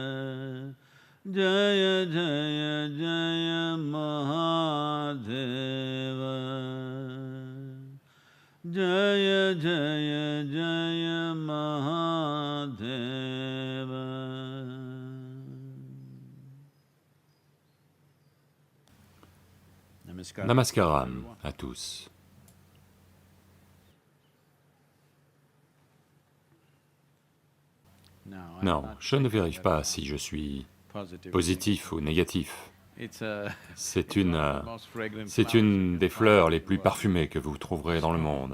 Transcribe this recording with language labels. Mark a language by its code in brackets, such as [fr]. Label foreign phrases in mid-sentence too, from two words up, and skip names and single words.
[sa] जय जय जय महादेव जय जय जय महादेव. [fr] Namaskaram à tous. Non, je ne vérifie pas si je suis positif ou négatif. C'est une des fleurs les plus parfumées que vous trouverez dans le monde.